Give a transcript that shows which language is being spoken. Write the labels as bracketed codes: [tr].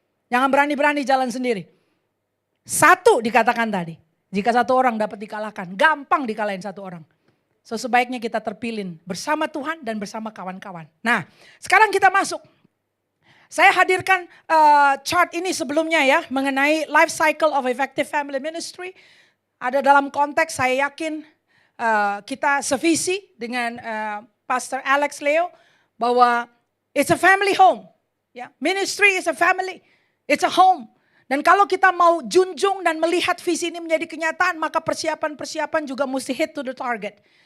[id] Jangan berani-berani jalan sendiri. 1 dikatakan tadi. Jika 1 orang dapat dikalahkan. Gampang dikalahin 1 orang. So sebaiknya kita terpilin bersama Tuhan dan bersama kawan-kawan. Nah sekarang kita masuk. Saya hadirkan chart ini sebelumnya ya. Mengenai [en] life cycle of effective family ministry. [id] Ada dalam konteks saya yakin kita sevisi dengan Pastor Alex Leo bahwa [en] it's a family home. [id] Ya, [en] ministry is a family. It's a home. [id] Dan kalau kita mau junjung dan melihat visi ini menjadi kenyataan, maka persiapan-persiapan juga mesti [en] hit to the target.